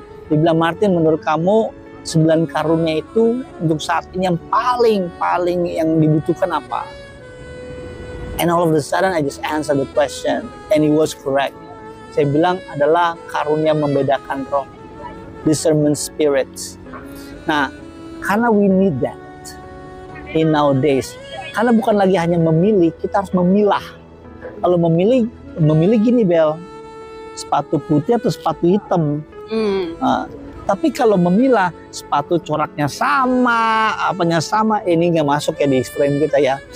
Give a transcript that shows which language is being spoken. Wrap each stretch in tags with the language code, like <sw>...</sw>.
<id>Dia bilang, Martin, menurut kamu 9 karunia itu untuk saat ini yang paling yang dibutuhkan apa?</id> <en>And all of a sudden I just answered the question and he was correct.</en> <id>Saya bilang adalah karunia membedakan roh,</id> <en>discernment spirits.</en> <id>Nah, karena</id> <en>we need that in nowadays.</en> <id>Karena bukan lagi hanya memilih, kita harus memilah. Kalau memilih gini Bel, sepatu putih atau sepatu hitam. Tapi kalau memilah, sepatu coraknya sama, apanya sama, ini nggak masuk ya di frame kita ya.</id>